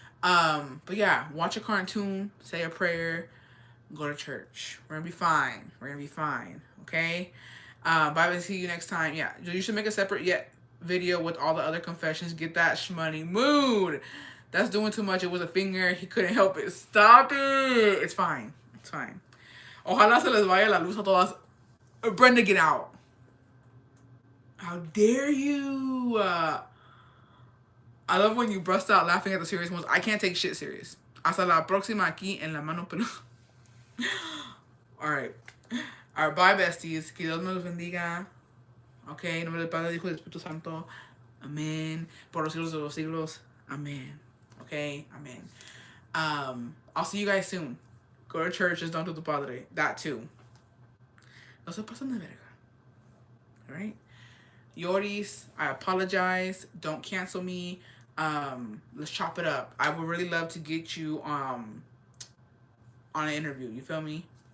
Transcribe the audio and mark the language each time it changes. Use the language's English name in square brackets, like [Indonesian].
[English] But yeah, watch a cartoon, say a prayer, go to church. We're gonna be fine. Okay. Bye. See you next time. Yeah, you should make a separate video with all the other confessions. Get that shmoney mood. That's doing too much. It was a finger. He couldn't help it. Stop it. It's fine. [Spanish] Ojalá se les vaya la luz a todas. [English] Brenda, get out. How dare you? I love when you burst out laughing at the serious ones. I can't take shit serious. [Spanish] Hasta la próxima aquí en la mano peluda. [English] Alright. Alright, bye, besties. [Spanish] Que Dios me los bendiga. Okay, en nombre del Padre, Hijo y del Espíritu Santo. Amén. Por los siglos de los siglos. [English] Amén. Okay, amén. I'll see you guys soon. Go to church, just don't do the Padre. That too. [Spanish] No se pasen de verga. [English] Alright? Yoris, I apologize. Don't cancel me. Let's chop it up. I would really love to get you on an interview. You feel me?